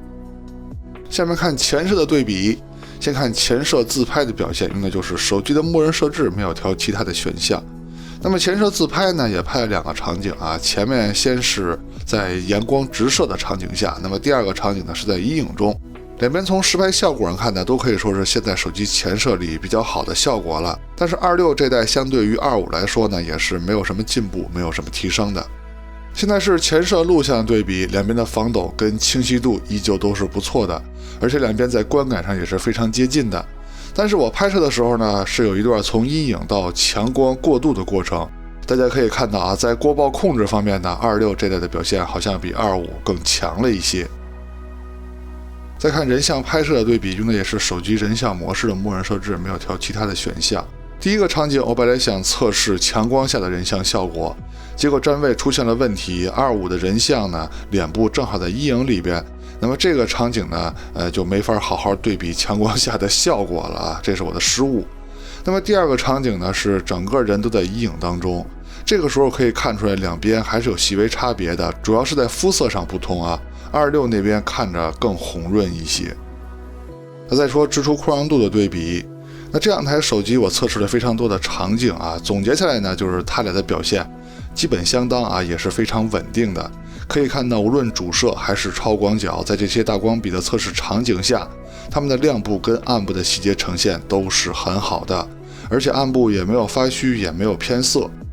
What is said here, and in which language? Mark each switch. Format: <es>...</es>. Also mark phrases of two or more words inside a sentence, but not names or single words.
<zh>下面看前攝的對比，先看前攝自拍的表現，用的就是手機的默認設置，沒有調其他的選項。那麼前攝自拍呢，也拍了兩個場景啊，前面先是在陽光直射的場景下，那麼第二個場景呢是在陰影中。兩邊從實拍效果上看呢，都可以說是現在手機前攝裡比較好的效果了。但是26這代相對於25來說呢，也是沒有什麼進步，沒有什麼提升的。現在是前攝錄像對比，兩邊的防抖跟清晰度依舊都是不錯的，而且兩邊在觀感上也是非常接近的。但是我拍攝的時候呢，是有一段從陰影到強光過渡的過程。大家可以看到啊，在過曝控制方面呢，26這代的表現好像比25更強了一些。再看人像拍攝的對比，用的也是手機人像模式的默認設置，沒有調其他的選項。第一個場景我本來想測試強光下的人像效果，結果站位出現了問題，25的人像呢臉部正好在陰影裡邊，那麼這個場景呢就沒法好好對比強光下的效果了啊，這是我的失誤。那麼第二個場景呢是整個人都在陰影當中，這個時候可以看出來兩邊還是有細微差別的，主要是在膚色上不同啊。26那邊看着更紅潤一些。那再說支出寬容度的對比，那這兩台手機我測試了非常多的場景啊，總結下來呢，就是它倆的表現基本相當啊，也是非常穩定的。可以看到，無論主攝還是超廣角，在這些大光比的測試場景下，它們的亮部跟暗部的細節呈現都是很好的，而且暗部也沒有發虛，也沒有偏色。</zh>